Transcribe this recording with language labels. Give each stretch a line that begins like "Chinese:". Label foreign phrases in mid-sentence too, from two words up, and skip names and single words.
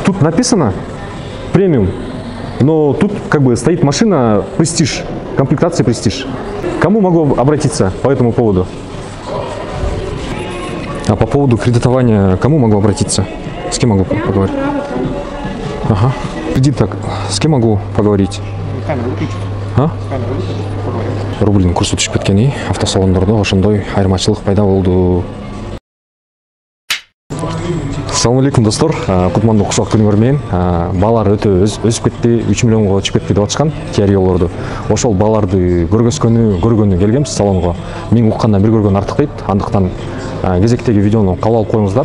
Russian: Тут написано премиум, но тут как бы стоит машина Prestige, комплектация Prestige. Кому могу обратиться по этому поводу? А по поводу кредитования, кому могу обратиться? С кем могу поговорить? Ага. Кредит так, с кем могу поговорить?
Kyrgyz: Рубльдің курсы түсіп кеткені автосалондарда ошондой айырмачылык пайда болду. Ассаламу алейкум достор, кутмандуу кушак күнүңөр менен. Баалар өтө өсүп кетти, 3 миллионго чыгып кетти деп атышкан Kia Rio'лорду. Ошол бааларды көргөнү келгенбиз салонго. Мен уккандан бир көргөн артык дейт. Андыктан кезектеги видеону кабыл алып коюңуздар.